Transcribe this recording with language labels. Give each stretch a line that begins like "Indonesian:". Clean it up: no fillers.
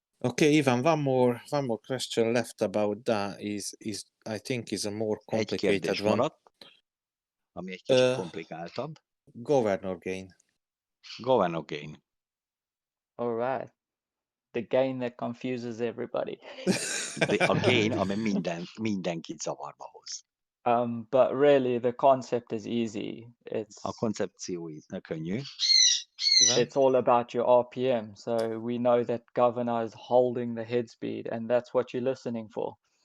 English: Okay, Ivan, one more question left about that is I think is a more
Hungarian: Egy
English: complicated
Hungarian: kérdés
English: one.
Hungarian: maradt, ami egy kicsit komplikáltabb.
English: Governor gain. Governor gain. All right. The gain that confuses everybody.
Hungarian: A gain, ami mindenkit zavarba hoz.
English: But really, the concept is easy.
Hungarian: A koncepció könnyű. Ivan?
English: It's all about your RPM. So we know that governor is holding the head speed, and that's what you're listening for.